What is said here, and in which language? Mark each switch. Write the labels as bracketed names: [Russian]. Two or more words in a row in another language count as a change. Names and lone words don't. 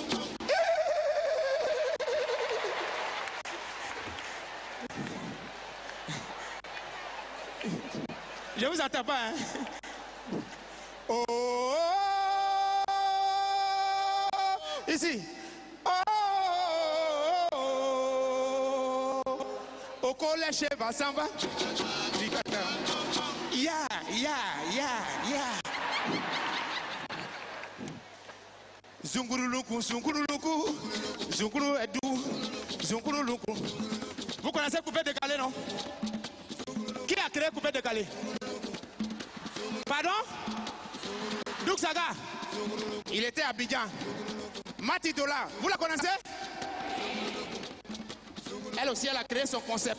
[French] Je vous entends pas, hein? Oh, oh, oh, ici. Oh, oh, oh, oh. Au collège, va s'en va. Ya, ya, ya, ya. Zunguruluku, zunguruluku, zunguru edou, zunguruluku. Vous connaissez coupé décalé, non? Qui a créé coupé décalé? Pardon? Douk Saga. Il était à Abidjan. Mati Dola, vous la connaissez? Elle aussi, elle a créé son concept.